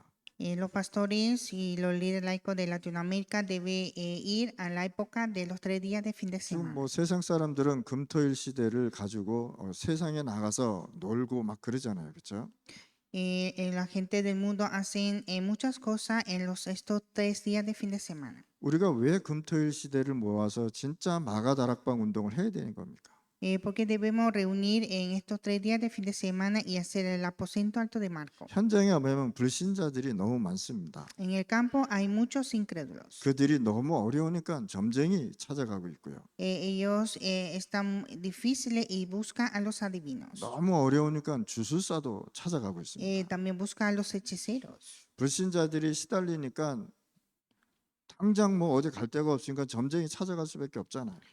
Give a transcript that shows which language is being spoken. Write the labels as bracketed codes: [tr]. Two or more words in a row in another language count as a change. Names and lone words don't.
[es] Los pastores y los líderes laicos de Latinoamérica deben ir a la época de los 3 días de fin de [ko] 지금 [es] semana. [ko] 뭐 세상 사람들은 금토일 시대를 가지고 세상에 나가서 놀고 막 그러잖아요, 그렇죠? [es] La gente del mundo hacen muchas cosas en estos 3 días de fin de semana. [ko] 우리가 왜 금토일 시대를 모아서 진짜 마가다락방 운동을 해야 되는 겁니까? [es] Porque debemos reunir en estos 3 días de fin de semana y hacer el aposento alto de Marco. [ko] 현장에 보면 불신자들이 너무 많습니다. [es] En el campo hay muchos incrédulos. [ko] 그들이 너무 어려우니까 점쟁이 찾아가고 있고요. [es] Ellos están difíciles y buscan a los adivinos. [ko] 너무 어려우니까 주술사도 찾아가고 있습니다. [es] También buscan a los hechiceros. [ko] 불신자들이 시달리니까 당장 뭐 어디 갈 데가 없으니까 점쟁이 찾아갈 수밖에 없잖아요.